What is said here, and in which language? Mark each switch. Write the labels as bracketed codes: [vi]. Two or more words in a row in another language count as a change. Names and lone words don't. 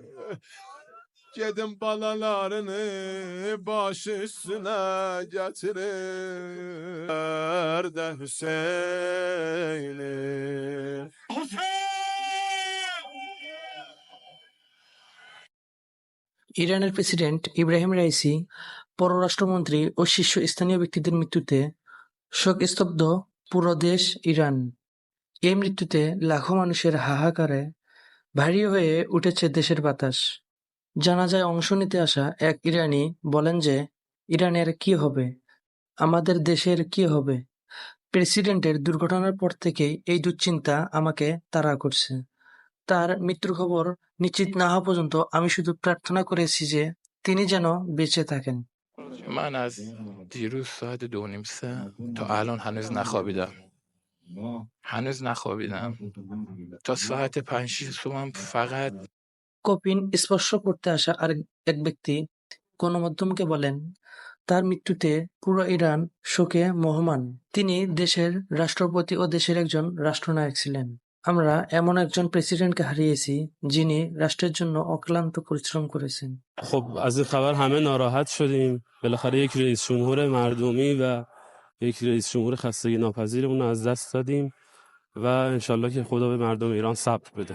[tr] Gidin balalarını baş üstüne getirin. Nerede Hüseyin'i? [bn] ইরানের প্রেসিডেন্ট ইব্রাহিম রাইসি, পররাষ্ট্রমন্ত্রী ও শীর্ষস্থানীয় ব্যক্তিদের মৃত্যুতে শোকস্তব্ধ পুরো দেশ ইরান। এই মৃত্যুতে লাখো মানুষের হাহাকারে ভারী হয়ে উঠেছে দেশের বাতাস। জানাজায় অংশ নিতে আসা এক ইরানি বলেন যে, ইরানের কি হবে, আমাদের দেশের কি হবে? প্রেসিডেন্টের দুর্ঘটনার পর থেকেই এই দুশ্চিন্তা আমাকে তাড়া করছে। তার মৃত্যুর খবর নিশ্চিত না হওয়া পর্যন্ত আমি শুধু প্রার্থনা করেছি যে তিনি যেন বেঁচে থাকেন। [fa] من از دیروز ساعت 2:30 تا الان هنوز نخوابیدم تا ساعت 5-6 صبح فقط [bn] কফিন স্পর্শ করতে আসা এক ব্যক্তি গণমাধ্যমকে বলেন, তার মৃত্যুতে পুরো ইরান শোকে মহমান। তিনি দেশের রাষ্ট্রপতি ও দেশের একজন রাষ্ট্রনায়ক ছিলেন। আমরা এমন একজন প্রেসিডেন্টকে হারিয়েছি যিনি রাষ্ট্রের জন্য অক্লান্ত পরিশ্রম করেছেন। [fa] خب از این خبر همه ناراحت شدیم. بالاخره یک رئیس جمهور مردمی و یک رئیس جمهور خستگی ناپذیرمون رو از دست دادیم و انشالله که خدا به مردم ایران صبر بده.